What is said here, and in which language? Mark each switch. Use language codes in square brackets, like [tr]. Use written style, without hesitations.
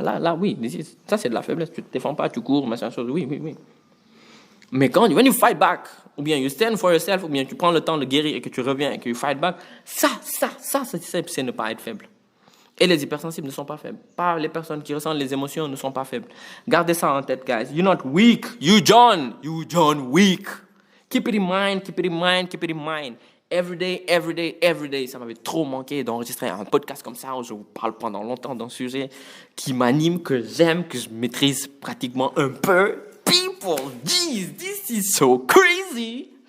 [fr] Là, oui, ça c'est de la faiblesse. Tu te défends pas, tu cours, machin chose. Oui, oui, oui. Mais quand [en] when you fight back, [fr] ou bien [en] you stand for yourself, [fr] ou bien tu prends le temps de guérir et que tu reviens et que [en] you fight back, [fr] ça, c'est ne pas être faible. Et les hypersensibles ne sont pas faibles. Pas les personnes qui ressentent les émotions ne sont pas faibles. Gardez ça en tête, [en] guys. You're not weak. You John weak. Keep it in mind, keep it in mind, keep it in mind. Every day, every day, every day. [fr] Ça m'avait trop manqué d'enregistrer un podcast comme ça où je vous parle pendant longtemps d'un sujet qui m'anime, que j'aime, que je maîtrise pratiquement un peu. [en] People, jeez, this is so crazy.